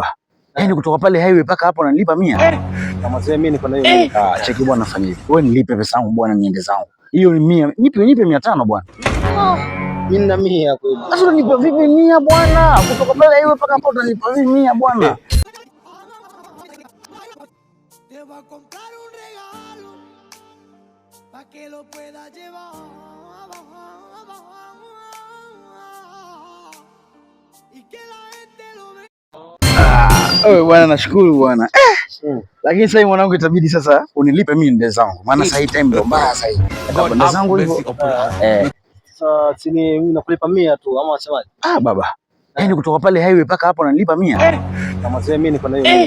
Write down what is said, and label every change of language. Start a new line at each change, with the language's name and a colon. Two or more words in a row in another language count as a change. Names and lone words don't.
Swahili: Yaani kutoka pale highway mpaka hapo unanilipa 100? Kama sasa mimi niko na hiyo. Cheki bwana, fanya hivi. Wewe nilipe pesa yangu bwana, niende zangu. Hiyo ni 100. Nipe 500 bwana. Mimi na 100 kweli. Sasa unanipa vipi 100 bwana? Kutoka pale highway mpaka hapo unanipa vipi 100 bwana?
Spanish: Te voy a comprar un regalo para que lo pueda llevar y que la gente lo vea.
Swahili: Bwana, nashukuru bwana. Lakini sasa mwanangu, itabidi sasa unilipe mimi ndio zangu. Maana sasa hii time ndio mbaya sasa hivi. Ndio zangu hivyo. Sasa chini mimi nakulipa 100 tu ama unasemaje? Baba. Yaani kutoka pale highway mpaka hapo unanilipa 100? Kama sasa mimi niko na hiyo.